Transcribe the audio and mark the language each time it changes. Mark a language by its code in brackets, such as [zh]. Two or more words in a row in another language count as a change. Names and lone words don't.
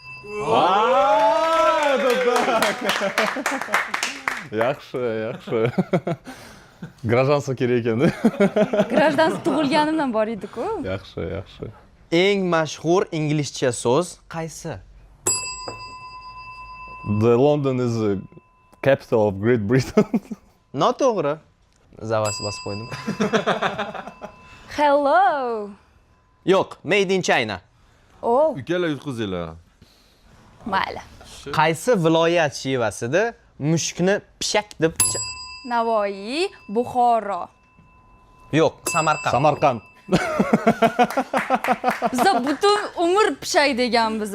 [uz] Yaxshi. Гражданство kerak ekanda. Grajdanstvo tug'ilganimdan bor edi-ku. Yaxshi. Eng mashhur inglizcha so'z qaysi? [en] The London is the capital of Great Britain. [uz] Noto'g'ri. Zavas bosib qo'ydim. Hello. Yo'q, [en] made in China. Oh. [uz] Ikkala yutqizinglar. Mayli. Qaysi viloyat shevasida mushukni pishak deb Navoiy, Buxoro. Yo'q, Samarqand. Samarqand. Bizda butun umr pishak degan bizda.